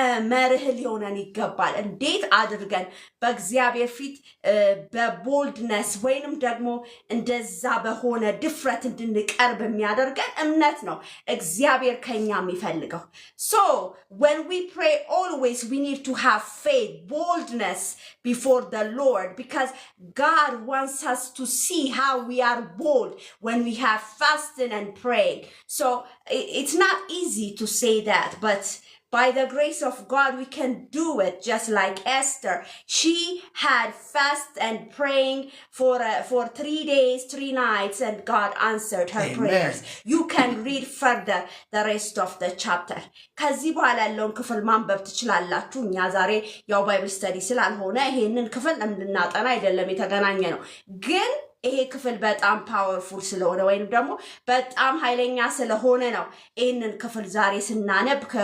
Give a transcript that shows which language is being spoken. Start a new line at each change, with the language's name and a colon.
Amharic: መርህ ሊሆነን ይገባል እንዴት አድርገን በእግዚአብሔር ፊት በቦልድነስ ወይንም ደግሞ እንደዛ በሆነ ድፍረት እንድንቀርብ የሚያደርገን እምነት ነው እግዚአብሔር ከኛ የሚፈልገው
English: so when we pray always we need to have faith boldness before the Lord because God wants us to see how we are bold when we have fasting and praying so it's not easy to say that but by the grace of God, we can do it just like Esther. She had fast and praying for 3 days, 3 nights, and God answered her Amen. prayers. You can read further the rest of the chapter.
Amharic: ከዚህ በኋላ ያለውን ክፍል ማንበብ ትችላላችሁ። እኛ ዛሬ ያው ባይብል ስተዲ ስላልሆነ ይሄንን ክፍል እንድናጠና አይደለም የተገናኘ ነው ግን ይሄ ክፍል በጣም ፓወርፉል ስለሆነ ወይንም ደግሞ በጣም ኃይለኛ ስለሆነ ነው ይሄንን ክፍል ዛሬ ስናነብ